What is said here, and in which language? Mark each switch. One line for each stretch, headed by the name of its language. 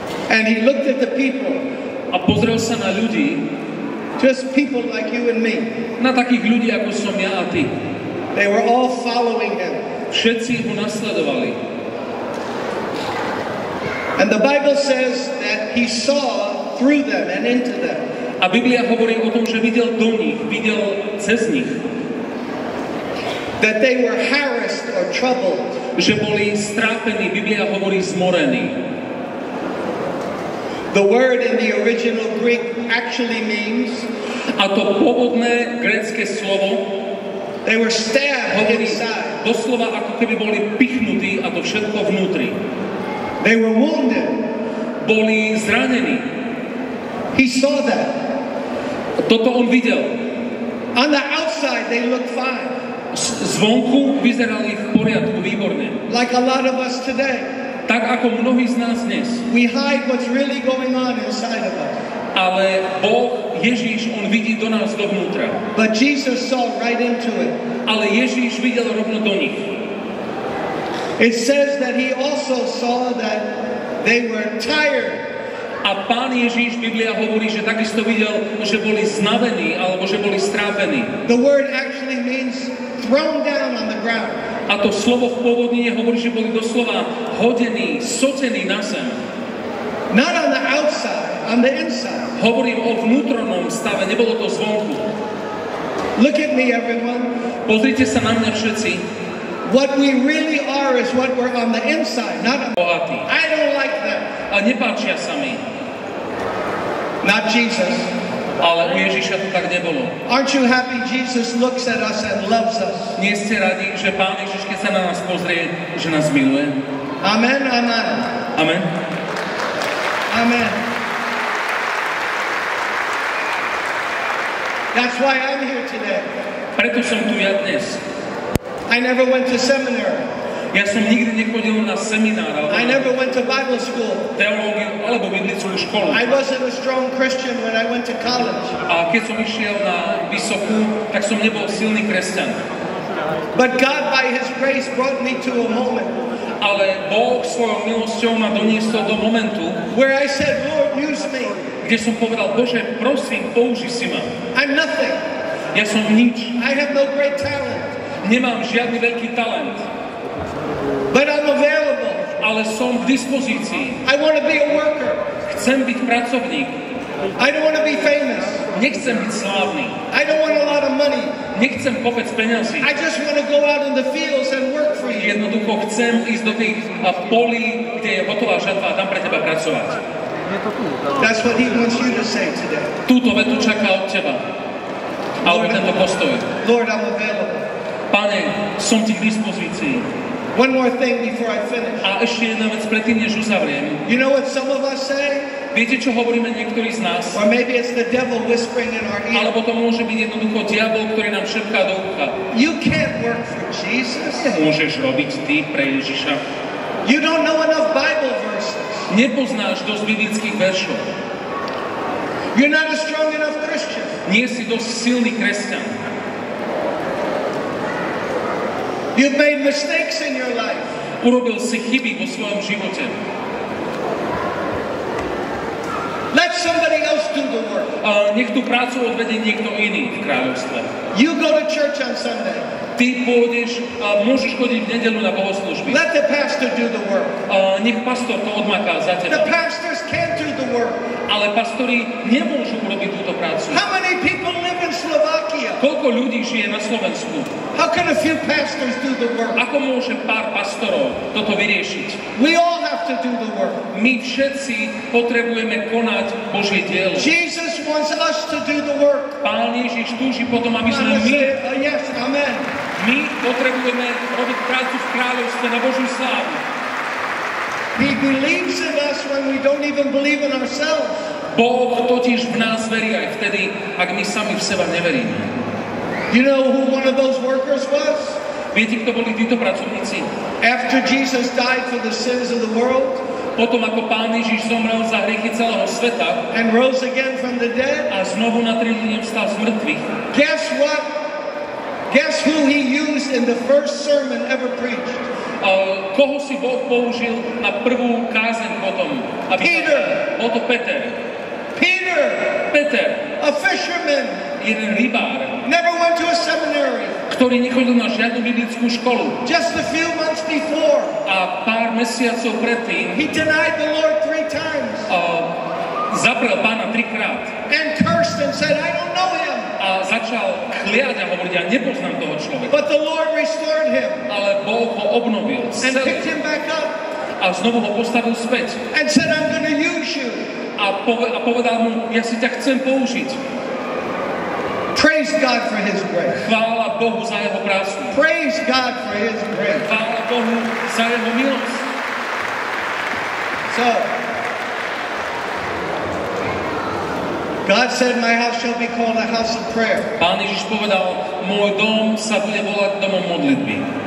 English: And he looked at the people.
Slovak: A pozrel sa na ľudí.
English: Just people like you and me.
Slovak: Na takých ľudí, ako som ja a ty.
English: They were all following him.
Slovak: Všetci ho nasledovali.
English: And the Bible says that he saw through them and into them.
Slovak: A Biblia hovorí o tom, že videl do nich, videl cez nich.
English: That they were harassed or troubled.
Slovak: Že boli strápení, Biblia hovorí zmorení.
English: The word in the original Greek actually means,
Slovak: a to pôvodné grécke slovo,
English: they were stabbed
Slovak: hovorí
English: inside.
Slovak: doslova ako keby boli pichnutí a to všetko vnútri.
English: They were wounded.
Slovak: Boli zranení.
English: He saw that.
Slovak: Toto on videl.
English: On the outside they looked fine.
Slovak: Zvonku vyzerali v poriadku, výborne.
English: Like a lot of us today.
Slovak: Tak ako mnohí z nás dnes.
English: We hide what's really going on inside of us.
Slovak: Ale Boh, Ježíš, on vidí do nás dovnútra.
English: But Jesus saw right into it.
Slovak: Ale Ježíš videl rovno do nich.
English: It says that he also saw that they were tired.
Slovak: A Pán Ježíš, Biblia hovorí, že takisto videl, že boli znavení alebo že boli strápení.
English: The word actually means thrown down on the ground.
Slovak: A to slovo v pôvodnine hovorí, že boli doslova hodení, sotení na zem.
English: Not on the outside, on the inside.
Slovak: Hovorím o vnútornom stave, nebolo to zvonku.
English: Look at me, everyone.
Slovak: Pozrite sa na mňa všetci.
English: What we really are is what we're on the inside, not on the
Slovak: bohatí.
English: I don't like them.
Slovak: A nepáčia sa mi.
English: Not Jesus.
Slovak: Ale u Ježíša to tak nebolo.
English: Aren't you happy Jesus looks at us and loves us?
Slovak: Nie ste radi, že Pán Ježiš, keď sa na nás pozrie, že nás miluje? Amen, amen. Amen. Amen.
English: That's why I'm here today.
Slovak: Preto som tu ja dnes.
English: I never went to seminary.
Slovak: Ja som nikdy nechodil na seminár
English: I never went to Bible school.
Slovak: Teológiu alebo biblickú školu.
English: I wasn't a strong Christian when I went to college.
Slovak: A keď som išiel na vysokú, tak som nebol silný kresťan.
English: But God by His grace brought me to a moment
Slovak: Ale Boh svojou milosťou ma doniesol do momentu,
English: where I said, Lord, use me.
Slovak: kde som povedal, Bože, prosím, použi si ma.
English: I'm nothing.
Slovak: Ja som nič.
English: I have no great talent.
Slovak: Nemám žiadny veľký talent.
English: But I'm available.
Slovak: Ale som k dispozícii.
English: I want to be a worker.
Slovak: Chcem byť pracovník.
English: I don't want to be famous.
Slovak: Nechcem byť slávny.
English: I don't want a lot of money.
Slovak: Nechcem kopec peňazí.
English: I just want to go out in the fields and work for you.
Slovak: Jednoducho chcem ísť do tých polí, kde je hotová žatva a tam pre teba pracovať.
English: That's what he wants you to say today.
Slovak: Túto vetu čaká od teba. Alebo tento postoj.
English: Lord, I'm available.
Slovak: Pane, som ti k dispozícii.
English: One more thing before I finish.
Slovak: A ešte jedna vec predtým, než uzavriem.
English: You know what some of us say?
Slovak: Viete, čo hovoríme niektorí z nás?
English: Or maybe it's the devil whispering in our ear.
Slovak: Alebo to môže byť jednoducho diabol, ktorý nám šepká do ucha.
English: You can't work for Jesus.
Slovak: Môžeš robiť ty pre Ježiša.
English: You don't know enough Bible verses.
Slovak: Nepoznáš dosť biblických veršov.
English: You're not a strong enough Christian.
Slovak: Nie si dosť silný kresťan.
English: You've made mistakes in your life.
Slovak: Urobil si chyby vo svojom živote.
English: Let somebody else do the work.
Slovak: Nech tú prácu odvedie niekto iný v kráľovstve.
English: You go to church on Sunday.
Slovak: Ty pôjdeš, môžeš chodiť v nedeľu na bohoslúžby.
English: Let the pastor do the work.
Slovak: Nech pastor to odmaká za
English: The
Slovak: teba.
English: pastors can't do the work.
Slovak: Ale pastori nemôžu urobiť túto prácu.
English: How many people live in Slovakia?
Slovak: Koľko ľudí žije na Slovensku?
English: How can a few pastors do the work?
Slovak: Ako môže pár pastorov toto vyriešiť?
English: We all have to do the work.
Slovak: My všetci potrebujeme konať Božie dielo.
English: Jesus wants us to do the work.
Slovak: Pán Ježiš túži potom, aby sme
English: I'm gonna say, yes, amen.
Slovak: my potrebujeme robiť prácu v kráľovstve na Božiu slávu.
English: He believes in us when we don't even believe in ourselves.
Slovak: Boh totiž v nás verí aj vtedy, ak my sami v seba neveríme.
English: You know who one of those workers was?
Slovak: Viete, kto boli títo pracovníci?
English: After Jesus died for the sins of the world
Slovak: Potom, ako Pán Ježiš zomrel za hriechy celého sveta
English: and rose again from the dead,
Slovak: a znovu na tretí deň vstal z mŕtvych,
English: guess what? Guess who he used in the first sermon ever preached?
Slovak: koho si Boh použil na prvú kázeň potom?
English: Peter.
Slovak: Bol to Peter.
English: Peter,
Slovak: Peter,
English: a fisherman,
Slovak: jeden rybár,
English: never went to a seminary.
Slovak: ktorý nechodil na žiadnu biblickú školu.
English: Just a few months before,
Slovak: A pár mesiacov predtým
English: he denied the Lord 3 times
Slovak: zaprel Pána 3-krát
English: and cursed and said, I don't know him.
Slovak: a začal kliať a hovoriť, ja nepoznám toho človeka.
English: But the Lord restored him
Slovak: Ale Boh ho obnovil
English: and picked him back up
Slovak: a znovu ho postavil späť.
English: and said, I'm going to use you.
Slovak: A povedal mu, ja si ťa chcem použiť.
English: Praise God for his grace.
Slovak: Chvála Bohu za jeho prácu.
English: Praise God for his grace.
Slovak: Chvála Bohu za jeho milosť.
English: So, God said, my house shall be called a house of prayer.
Slovak: Pán Ježiš povedal, môj dom sa bude volať domom modlitby.